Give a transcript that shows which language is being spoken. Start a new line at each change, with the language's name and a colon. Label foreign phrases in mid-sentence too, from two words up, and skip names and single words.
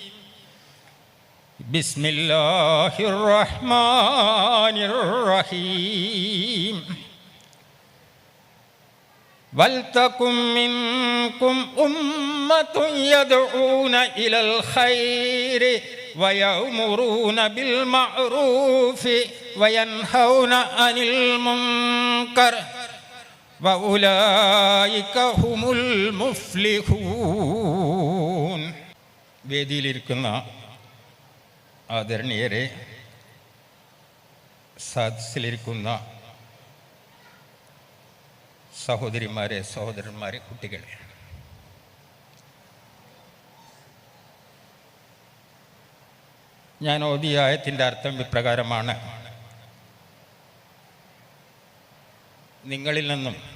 Arabic: بسم الله الرحمن الرحيم ولتكن منكم أمة يدعون إلى الخير ويأمرون بالمعروف وينهون عن المنكر وأولئك هم المفلحون.
Malayalam: വേദിയിലിരിക്കുന്ന ആദരണീയരെ, സദസ്സിലിരിക്കുന്ന സഹോദരിമാരെ, സഹോദരന്മാരെ, കുട്ടികളെ, ഞാൻ ഓതിയ ആയത്തിൻ്റെ അർത്ഥം ഇപ്രകാരമാണ്: നിങ്ങളിൽ നിന്നും